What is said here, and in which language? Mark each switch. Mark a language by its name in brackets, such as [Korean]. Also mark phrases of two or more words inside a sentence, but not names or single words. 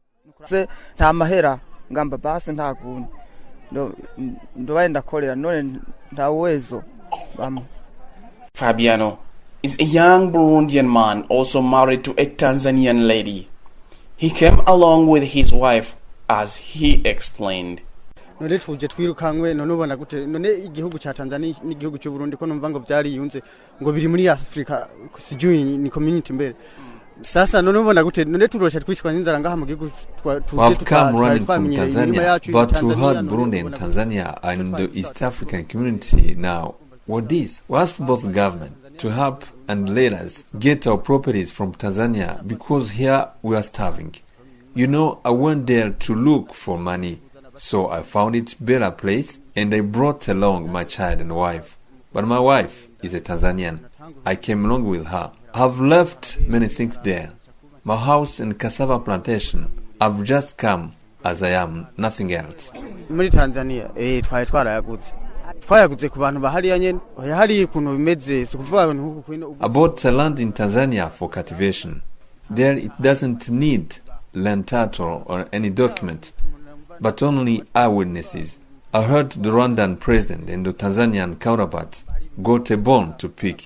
[English] Fabiano is a young Burundian man also married to a Tanzanian lady. He came along with his wife, as he explained. [Rundi] None tuje twirukanywe none ubona gute none igihugu cha Tanzania n'igihugu cy'u Burundi ko numva ngo byari yunze ngo biri muri Africa sijui ni community mbere. Sasa none ubona gute none turosha twishwa n'inzara ngaha mu gihugu [English] I've come running from Tanzania, but we had Burundi and Tanzania and the East African community now. What this? We asked both government to help and let us get our properties from Tanzania because here we are starving. I went there to look for money, so I found it better place and I brought along my child and wife. But my wife is a Tanzanian. I came along with her. I've left many things there. My house and cassava plantation. I've just come as I am, nothing else. [Rundi] Muri Tanzania, twarayagutse. [English] I bought a land in Tanzania for cultivation. There it doesn't need land title or any document, but only eyewitnesses. I heard the Rwandan president and the Tanzanian counterparts got a bone to pick.